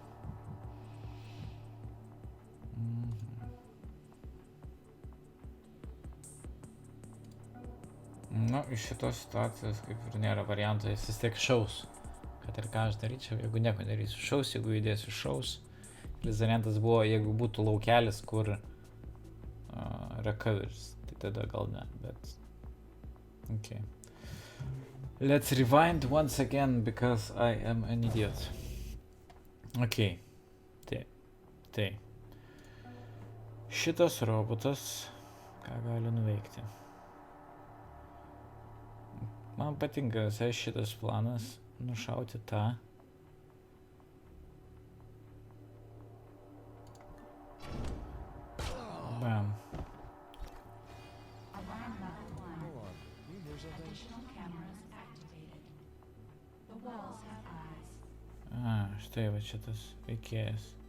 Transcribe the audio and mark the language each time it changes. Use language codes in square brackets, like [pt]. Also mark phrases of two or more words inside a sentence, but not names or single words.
[lt] Nu, iš šitos situacijos kaip ir nėra varianto, jis vis tiek šaus. Kad ir ką aš daryčiau, jeigu nieko darysiu, šaus, jeigu judėsiu, šaus. Vis variantas buvo, jeigu būtų laukelis, kur recovers, tai tada gal ne, bet... [en] Okay. Let's rewind once again, because I am an idiot. [lt] Okay. Tai. Šitas robotas, ką gali nuveikti? Man patinka visai šitas planas, nušauti tą. Bam. [en] Alarm level 1. Hold on. You hear something? Additional cameras activated. The walls [lt] Štai va čia tas veikėjas.